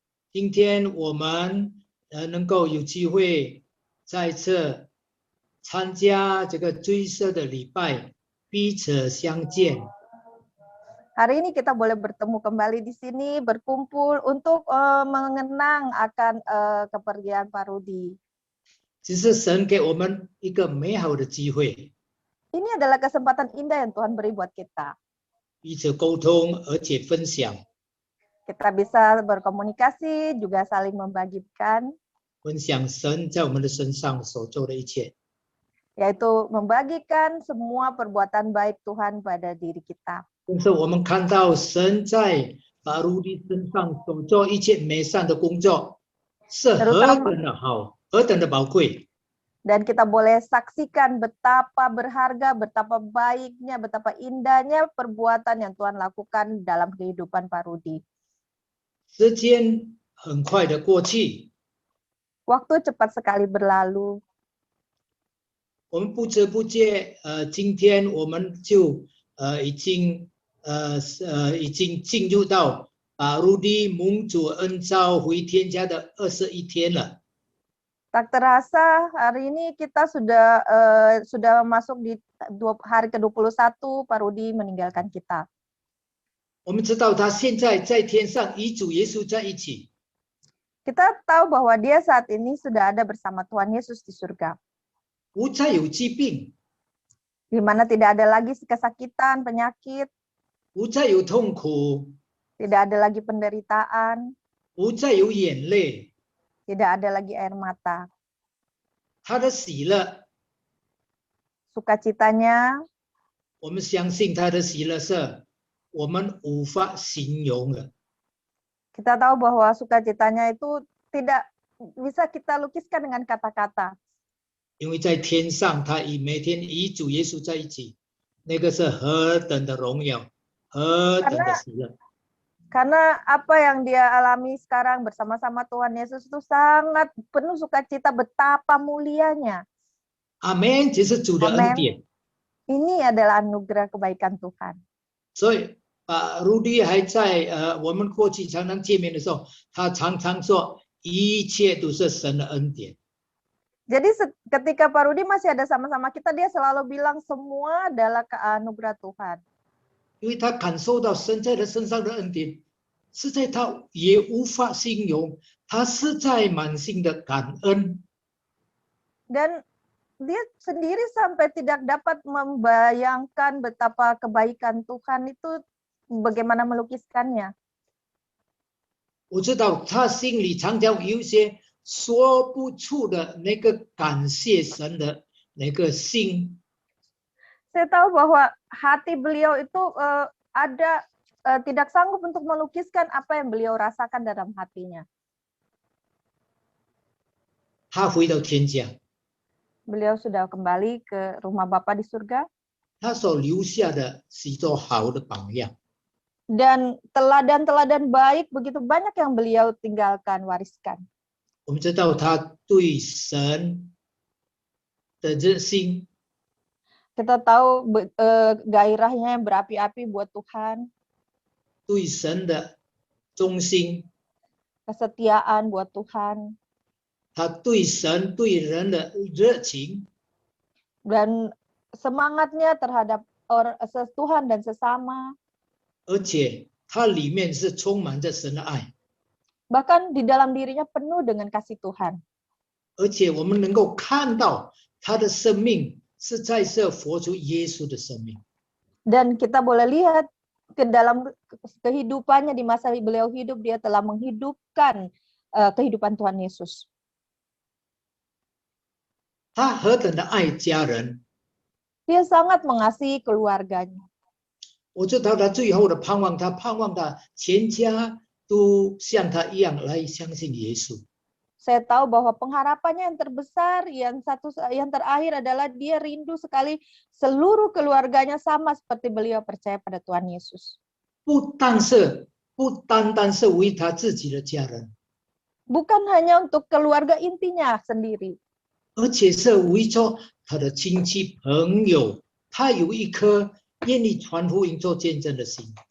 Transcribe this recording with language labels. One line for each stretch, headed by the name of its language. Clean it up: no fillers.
Chinese: 今天我们能够有机会再次参加这个追思的礼拜，彼此相见。
Indonesian: Hari ini kita boleh bertemu kembali di sini, berkumpul untuk mengenang akan kepergian Pak Rudi.
Chinese: 这是神给我们一个美好的机会，
Indonesian: Ini adalah kesempatan indah yang Tuhan beri buat kita.
Chinese: 彼此沟通而且分享，
Indonesian: Kita bisa berkomunikasi, juga saling membagikan,
Chinese: 分享神在我们的身上所做的一切。
Indonesian: yaitu membagikan semua perbuatan baik Tuhan pada diri kita.
Chinese: 但是我们看到神在把路的身上所做一切美善的工作，是何等的好，何等的宝贵。
Indonesian: Dan kita boleh saksikan betapa berharga, betapa baiknya, betapa indahnya perbuatan yang Tuhan lakukan dalam kehidupan Pak Rudi.
Chinese: 时间很快的过去，
Indonesian: Waktu cepat sekali berlalu.
Chinese: 我们不知不觉，今天我们就已经进入到把路的蒙主恩召回天家的21天了。
Indonesian: Tak terasa hari ini kita sudah masuk di hari ke-21 Pak Rudi meninggalkan kita.
Chinese: 我们知道他现在在天上与主耶稣在一起，
Indonesian: Kita tahu bahwa dia saat ini sudah ada bersama Tuhan Yesus di surga,
Chinese: 不再有疾病，
Indonesian: di mana tidak ada lagi kesakitan, penyakit,
Chinese: 不再有痛苦，
Indonesian: tidak ada lagi penderitaan,
Chinese: 不再有眼泪，
Indonesian: tidak ada lagi air mata.
Chinese: 他的喜乐，
Indonesian: Sukacitanya,
Chinese: 我们相信他的喜乐是我们无法形容的。
Indonesian: kita tahu bahwa sukacitanya itu tidak bisa kita lukiskan dengan kata-kata.
Chinese: 因为在天上，他每天与主耶稣在一起，那个是何等的荣耀，何等的喜乐。
Indonesian: Karena apa yang dia alami sekarang bersama-sama Tuhan Yesus itu sangat penuh sukacita, betapa mulianya.
Chinese: 阿门，这是主的恩典。
Indonesian: Ini adalah anugerah kebaikan Tuhan.
Chinese: 所以 Rudy 还在我们过去常常见面的时候，他常常说一切都是神的恩典。
Indonesian: Jadi ketika Pak Rudi masih ada sama-sama kita, dia selalu bilang semua adalah anugerah Tuhan.
Chinese: 因为他感受到神在他身上的恩典，实在他也无法形容，他实在满心的感恩。
Indonesian: Dan dia sendiri sampai tidak dapat membayangkan betapa kebaikan Tuhan itu bagaimana melukiskannya.
Chinese: 我知道他心里常常有一些说不出的那个感谢神的那个心。
Indonesian: Saya tahu bahwa hati beliau itu ada tidak sanggup untuk melukiskan apa yang beliau rasakan dalam hatinya.
Chinese: 他回到天家，
Indonesian: Beliau sudah kembali ke rumah Bapa di surga.
Chinese: 他所留下的是一座好的榜样。
Indonesian: Dan teladan-teladan baik begitu banyak yang beliau tinggalkan, wariskan.
Chinese: 我们知道他对神的热心，
Indonesian: Kita tahu gairahnya yang berapi-api buat Tuhan,
Chinese: 对神的忠心，
Indonesian: kesetiaan buat Tuhan,
Chinese: 他对神对人的热情，
Indonesian: dan semangatnya terhadap Tuhan dan sesama.
Chinese: 而且他里面是充满着神的爱，
Indonesian: Bahkan di dalam dirinya penuh dengan kasih Tuhan.
Chinese: 而且我们能够看到他的生命是在这活出耶稣的生命。
Indonesian: Dan kita boleh lihat ke dalam kehidupannya di masa beliau hidup, dia telah menghidupkan kehidupan Tuhan Yesus.
Chinese: 他何等的爱家人，
Indonesian: Dia sangat mengasihi keluarganya.
Chinese: 我知道他最后的盼望，他盼望他全家都像他一样来相信耶稣。
Indonesian: Saya tahu bahwa pengharapannya yang terbesar, yang terakhir adalah dia rindu sekali seluruh keluarganya sama seperti beliau percaya pada Tuhan Yesus.
Chinese: 不单单是为他自己的家人，
Indonesian: Bukan hanya untuk keluarga intinya sendiri,
Chinese: 而且是为着他的亲戚朋友，他有一颗愿意传福音做见证的心。